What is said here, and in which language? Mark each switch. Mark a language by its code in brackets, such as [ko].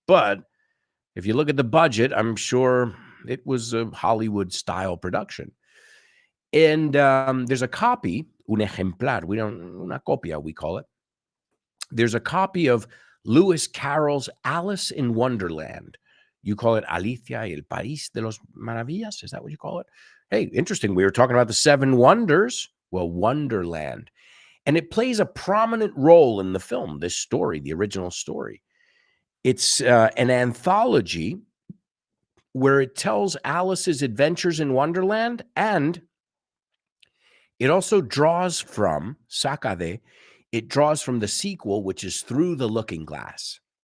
[en] But if you look at the budget, I'm sure it was a Hollywood-style production. And there's a copy, [es] un ejemplar, una copia, [en] we call it. There's a copy of Lewis Carroll's Alice in Wonderland. You call it Alicia y el País de los Maravillas? Is that what you call it? Hey, interesting. We were talking about the Seven Wonders. Well, Wonderland. And it plays a prominent role in the film, this story, the original story. It's an anthology where it tells Alice's adventures in Wonderland, and it also draws from, it draws from the sequel, which is Through the Looking Glass.